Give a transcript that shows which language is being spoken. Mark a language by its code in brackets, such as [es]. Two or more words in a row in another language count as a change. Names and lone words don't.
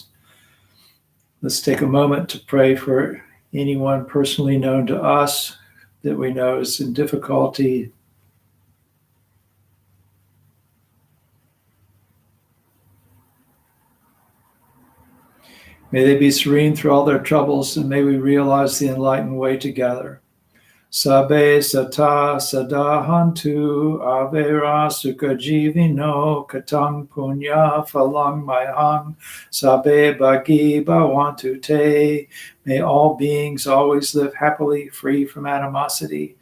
[en] Let's take a moment to pray for anyone personally known to us that we know is in difficulty. May they be serene through all their troubles, and may we realize the enlightened way together. [pi] Sabe sata sadahantu avera sukha jivino katang punya phalang mayang sabe bhagi bhavantu te. [en] May all beings always live happily, free from animosity.